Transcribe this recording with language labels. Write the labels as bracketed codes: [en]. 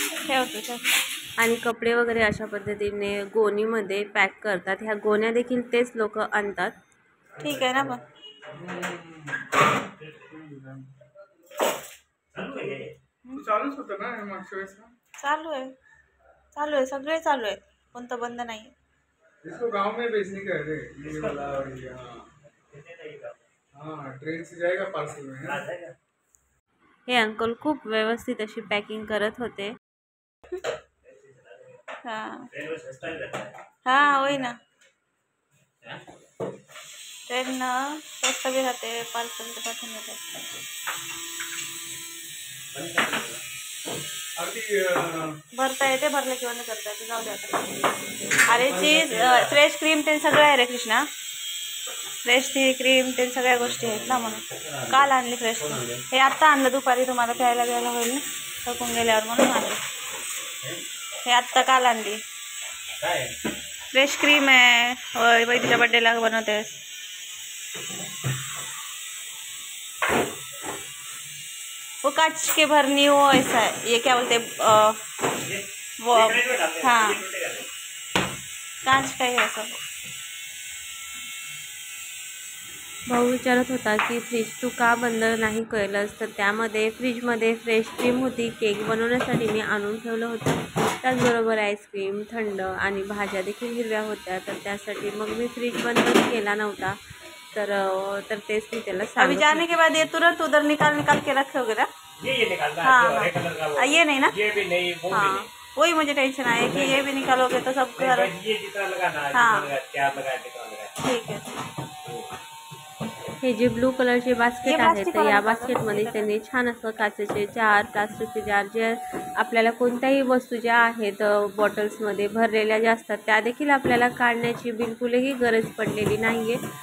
[mr] आणि कपडे वगैरे अशा पद्धतीने गोणीमध्ये पॅक करतात। ह्या गोण्या देखील तेच लोक आणतात। ठीक आहे ना पण चालूच होतं ना मागच्या वेळेस चालू आहे सगळे चालू आहे, कोणतं बंद नाही। [hi] इसको गांव में बेचने का है ये वाला और ये हाँ ट्रेन से जाएगा पार्सल में। [mr] हे अंकल खूप व्यवस्थित अशी पॅकिंग करत होते। हाँ होई ना, ट्रेन स्वस्त भी राहते, पार्सल ते पाठवून देतात। भरता येते, भरले किंवा नाही करता येते, जाऊ द्या। अरे चीज फ्रेश क्रीम ते सगळं आहे रे कृष्णा, फ्रेश ती क्रीम ते सगळ्या गोष्टी आहेत ना, म्हणून काल आणली फ्रेश। हे आत्ता आणलं दुपारी, तुम्हाला प्यायला होईल ना थकून गेल्यावर म्हणून आणलं। हे आत्ता काल आणली फ्रेश क्रीम आहे। होय वैदीच्या बर्थडेला बनवतेस। [hi] वो कांच के भरनी हो ऐसा है, ये क्या बोलते वो हाँ कांच का है सब। [mr] भाऊ विचारत होता की फ्रीज तू का बंद नाही केलंस, तर त्यामध्ये फ्रीजमध्ये फ्रेश क्रीम होती, केक बनवण्यासाठी मी आणून ठेवलं होतं। त्याचबरोबर आईस्क्रीम थंड आणि भाज्या देखील हिरव्या होत्या, तर त्यासाठी मग मी फ्रीज बंद केला नव्हता। तर तेच मी त्याला [hi] अभी जाने के बाद ये तुरंत उधर निकाल के रखोगे ना? ये निकालना है। हाँ ये नहीं ना, ये भी नहीं, हाँ वही मुझे टेंशन आया कि ये भी निकालोगे तो सब घर ये जितना लगाना है। हाँ ठीक है। [mr] हे जे ब्लू कलरचे बास्केट आहे तर या बास्केटमध्ये त्यांनी छान असं काचेचे जार, प्लास्टिकचे जार जे आपल्याला कोणत्याही वस्तू ज्या आहेत बॉटल्समध्ये भरलेल्या ज्या असतात त्या देखील आपल्याला काढण्याची बिलकुलही गरज पडलेली नाही आहे।